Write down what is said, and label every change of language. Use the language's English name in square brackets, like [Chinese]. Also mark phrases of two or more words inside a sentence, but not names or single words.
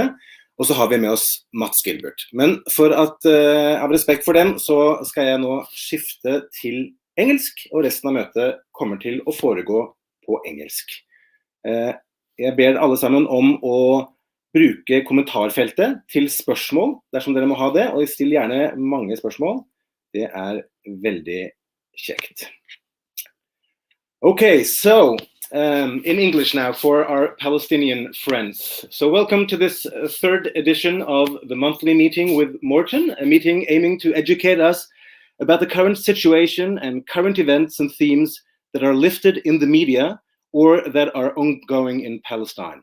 [Norwegian] Og så har vi med oss Mads Gilbert. Men for at, av respekt for dem, så skal jeg nå skifte til engelsk, og resten av møtet kommer til å foregå på engelsk. Jeg ber alle sammen om å bruke kommentarfeltet til spørsmål, dersom dere må ha det, og still gjerne mange spørsmål. Det er veldig kjekt. [English] Okay, so in English now for our Palestinian friends. So welcome to this third edition of the monthly meeting with Morten, a meeting aiming to educate us about the current situation and current events and themes that are lifted in the media or that are ongoing in Palestine.